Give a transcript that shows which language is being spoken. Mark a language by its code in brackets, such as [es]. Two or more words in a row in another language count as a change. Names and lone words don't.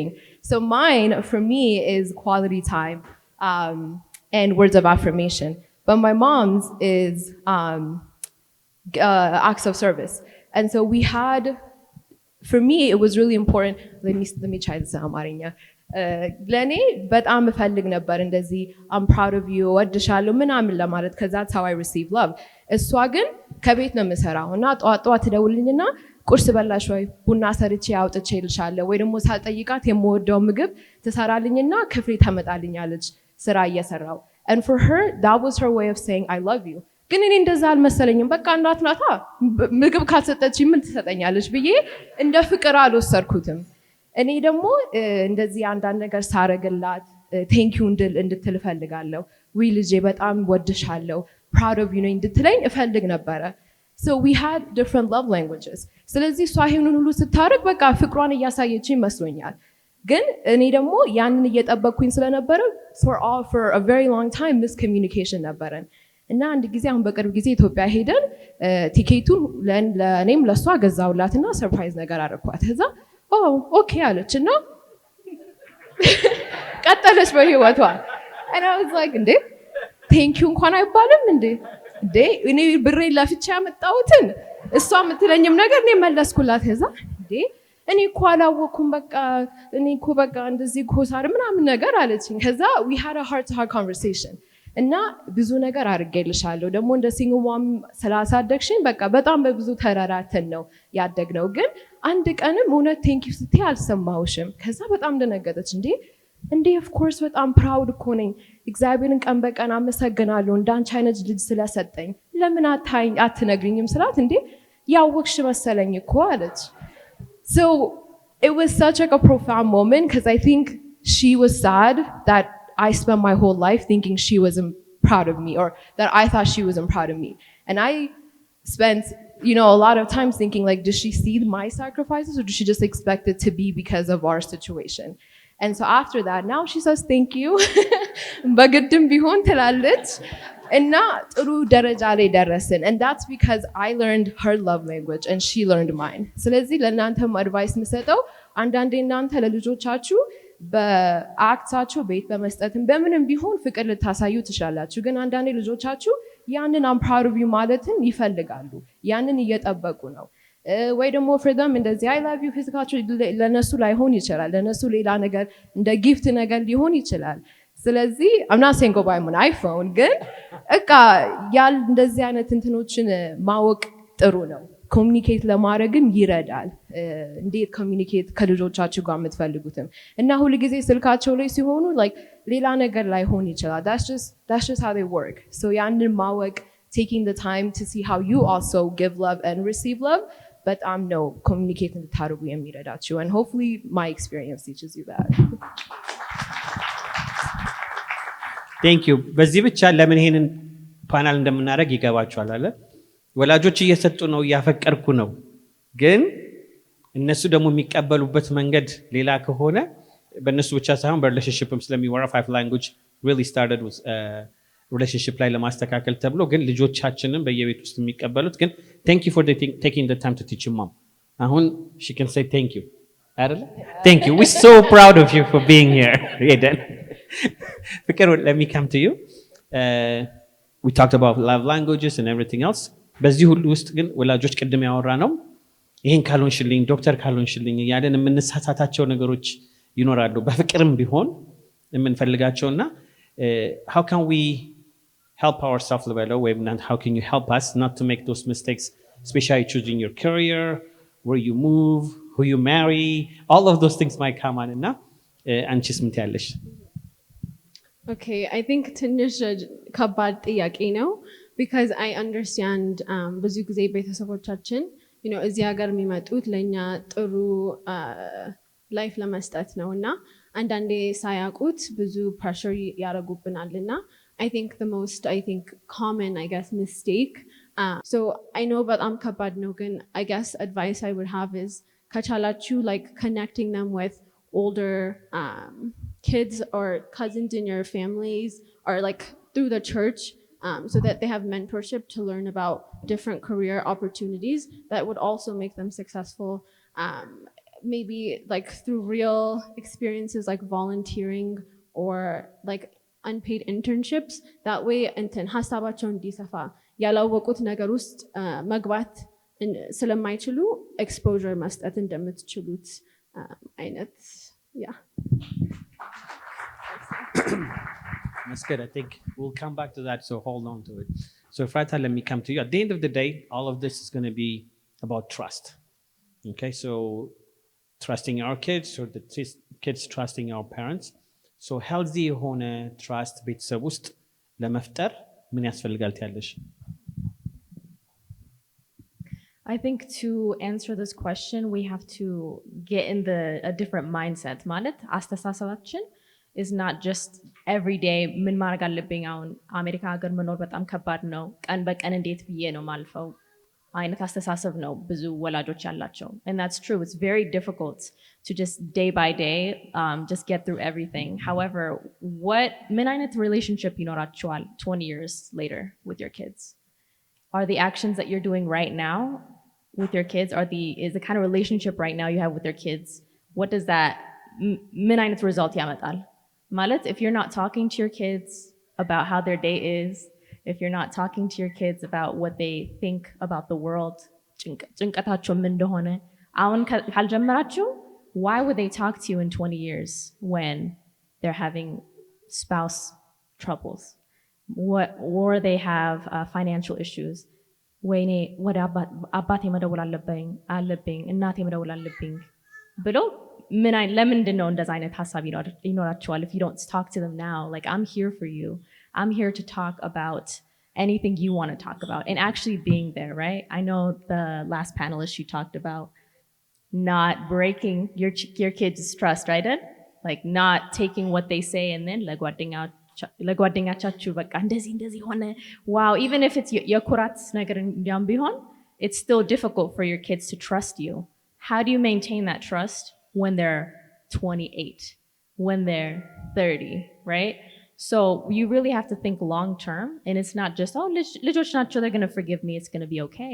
[en] So mine, for me, is quality time and words of affirmation. But my mom's is acts of service. And so we had, for me, it was really important. Let me try this in Amarinya. [am] ለእኔ በጣም እፈልግ ነበር እንደዚህ [en] I'm proud of you [am] ወድሻለሁ ምናምን ለማለት, [en] because that's how I receive love. [am] እሷ ግን ከቤት ነው የምሰራው እና ጠዋት ትደውልልኝና ቁርስ በላሽ ወይ ቡና ሰርቼ አውጥቼ ልሻለሁ ወይ ደግሞ ሳልጠይቃት የምወደው ምግብ ትሰራልኝና ክፍሌ ታመጣልኛለች ስራ እየሰራው. [en] And for her, that was her way of saying I love you. [am] ግን እኔ እንደዛ አልመሰለኝም። በቃ እናት ናታ ምግብ ካልሰጠችኝ ምን ትሰጠኛለች ብዬ እንደ ፍቅር አልወሰድኩትም። እኔ ደግሞ እንደዚህ አንዳንድ ነገር ሳረግላት ቴንኪዩ እንድትል እፈልጋለሁ። ውይ ልጄ በጣም ወድሻለሁ [en] proud of you [am] ነኝ እንድትለኝ እፈልግ ነበረ። [en] So we had different love languages. [am] ስለዚህ እሷ ይሄንን ሁሉ ስታረግ በቃ ፍቅሯን እያሳየችኝ መስሎኛል። ግን እኔ ደግሞ ያንን እየጠበቅኩኝ ስለነበረ [en] for a very long time miscommunication [am] ነበረን። እና አንድ ጊዜ አሁን በቅርብ ጊዜ ኢትዮጵያ ሄደን ቲኬቱን ለእኔም ለእሷ ገዛውላትና ሰርፕራይዝ ነገር አደረኳት። ከዛ ኦኬ አለች እና ቀጠለች በህይወቷ። [en] and I was like [am] እንዴ ቴንኪዩ እንኳን አይባልም እንዴ እኔ ብሬ ለፍቼ ያመጣሁትን እሷ የምትለኝም ነገር እኔ መለስኩላት። ከዛ እንዴ እኔ እኮ አላወኩም በቃ እኔ እኮ በቃ እንደዚህ ኮሳር ምናምን ነገር አለችኝ። ከዛ [en] we had a heart to heart conversation [am] እና ብዙ ነገር አድርጌልሻለሁ ደግሞ እንደ [en] single mom [am] ስላሳደግሽኝ በቃ በጣም በብዙ ተራራተን ነው ያደግነው ግን አንድ ቀንም እውነት [en] thank you [am] ስትይ አልሰማሁሽም። ከዛ በጣም ደነገጠች። እንዴ [en] of course [am] በጣም ፕራውድ እኮ ነኝ እግዚአብሔርን ቀን በቀን አመሰግናለሁ እንዳንቺ አይነት ልጅ ስለሰጠኝ ለምን አትነግሪኝም ስላት እንዴ ያወቅሽ መሰለኝ እኮ አለች። [en] So it was such like a profound moment because I think she was sad that I spent my whole life thinking she wasn't proud of me or that I thought she wasn't proud of me. [am] And I spent, a lot of times thinking like, does she see my sacrifices or does she just expect it to be because of our situation? And so after that, now she says, thank you. በግድም ቢሆን ትላለች እና ጥሩ ደረጃ ላይ ደረስን [en] and that's because I learned her love language and she learned mine. [am] ስለዚህ ለእናንተም አድቫይስ የምሰጠው አንዳንዴ እናንተ ለልጆቻችሁ በአክታችሁ ቤት በመስጠትም በምንም ቢሆን ፍቅር ልታሳዩ ትችላላችሁ ግን አንዳንዴ ልጆቻችሁ ያንን [en] I'm proud of you [am] ማለትን ይፈልጋሉ ያንን እየጠበቁ ነው ወይ ደግሞ [en] for them [am] እንደዚህ [en] I love you [am] ፊዚካችሁ ለነሱ ላይሆን ይችላል ለነሱ ሌላ ነገር እንደ ጊፍት ነገር ሊሆን ይችላል ስለዚህ [en] I'm not saying go buy an iPhone [am] ግን እቃ ያል እንደዚህ አይነት እንትኖችን ማወቅ ጥሩ ነው ኮሙኒኬት ለማድረግም ይረዳል እንዴት ኮሙኒኬት ከልጆቻችሁ ጋር የምትፈልጉትም እና ሁሉ ጊዜ ስልካቸው ላይ ሲሆኑ like ሌላ ነገር ላይሆን ይችላል [en] that's just how they work so [am] ያንን ማወቅ [en] taking the time to see how you also give love and receive love [am] በጣም ነው ኮሙኒኬት እንድታደርጉ የሚረዳችሁ [en] and hopefully my experience teaches you that. Thank you. [am] በዚህ ብቻ ለምን ይሄንን ፓናል እንደምናደርግ ይገባችኋል አይደል? ወላጆች እየሰጡ ነው እያፈቀርኩ ነው ግን እነሱ ደግሞ የሚቀበሉበት መንገድ ሌላ ከሆነ በእነሱ ብቻ ሳይሆን በሪሌሽንሺፕም ስለሚወራ [en] five language really started with relationship [am] ላይ ለማስተካከል ተብሎ ግን ልጆቻችንን በየቤት ውስጥ የሚቀበሉት ግን [en] thank you for taking the time to teach your mom. አሁን she can say thank you. አይደል? Thank you. We're so proud of you for being here. Eden. Fikir, let me come to you. We talked about love languages and everything else. [am] በዚህ ሁሉ ውስጥ ግን ወላጆች ቅድም ያወራ ነው ይሄን ካልሆንሽልኝ ዶክተር ካልሆንሽልኝ ያለን የምንሳሳታቸው ነገሮች ይኖራሉ በፍቅርም ቢሆን የምንፈልጋቸውና [en] how can we help ourselves level way and how can you help us not to make those mistakes especially choosing your career where you move who you marry all of those things might come on [am] እና አንቺስ ምን ትያለሽ? [en] Okay, I think [am] ትንሽ ከባድ ጥያቄ ነው [en] because I understand [am] ብዙ ጊዜ ቤተሰቦቻችን እዚህ ሀገር የሚመጡት ለኛ ጥሩ ላይፍ ለመስጠት ነውና አንዳንዴ ሳያውቁት ብዙ pressure ያረጉብናልና I [en] think the most common I guess mistake so I know [am] በጣም ከባድ ነው ግን [en] I guess advice I would have is ከቻላችሁ like connecting them with older kids or cousins in your families or like through the church so that they have mentorship to learn about different career opportunities that would also make them successful maybe like through real experiences like volunteering or like unpaid internships that way [am] እንትን ሐሳባቸው እንዲሰፋ ያላወቁት ነገር ውስጥ መግባት ስለማይችሉ [en] exposure [am] መስጠት እንደምትችሉት አይነት [en] yeah. That's good. I think we'll come back to that, so hold on to it. So Efrata, let me come to you. At the end of the day, all of this is going to be about trust. Okay, so trusting our kids or the kids trusting our parents. So healthy [am] የሆነ trust ቤተሰብ ውስጥ ለመፍጠር ምን ያስፈልጋል ትያለሽ? [en] I think to answer this question, we have to get in a different mindset. [am] ማለት አስተሳሰባችን [en] is not just every day [am] ምን ማድረግ አለብኝ አሁን አሜሪካ ሀገር መኖር በጣም ከባድ ነው ቀን በቀን እንዴት ብዬ ነው ማልፈው አይነት አስተሳሰብ ነው ብዙ ወላጆች ያላቸው [en] and that's true it's very difficult to just day by day just get through everything however [am] ምን አይነት [en] relationship ይኖራችኋል 20 years later with your kids are the actions that you're doing right now with your kids is the kind of relationship right now you have with your kids what does that [am] ምን አይነት [en] result [am] ያመጣል ማለት [en] if you're not talking to your kids about how their day is if you're not talking to your kids about what they think about the world [am] ጭንቀታቸው ምን እንደሆነ አሁን ካልጀመራችሁ [en] why would they talk to you in 20 years when they're having spouse troubles or they have financial issues [am] ወይኔ ወደ አባቴ መደወል አለብኝ እናቴ መደወል አለብኝ ብሎ ለምንድን ነው እንደዛ አይነት ሀሳብ ይኖራቸዋል? [en] if you don't talk to them now, like I'm here for you, I'm here to talk about anything you want to talk about and actually being there, right? I know the last panelist, you talked about not breaking your kids' trust, right? Like not taking what they say and then [am] ለጓደኛቻችሁ በቃ እንደዚህ ሆነ [en] wow, even if it's [am] የኩራት ነገር እንዲያም ቢሆን [en] it's still difficult for your kids to trust you. How do you maintain that trust when they're 28, when they're 30, right? So you really have to think long term, and it's not just [am] ልጆች ናቸው, [en] they're going to forgive me, it's going to be okay.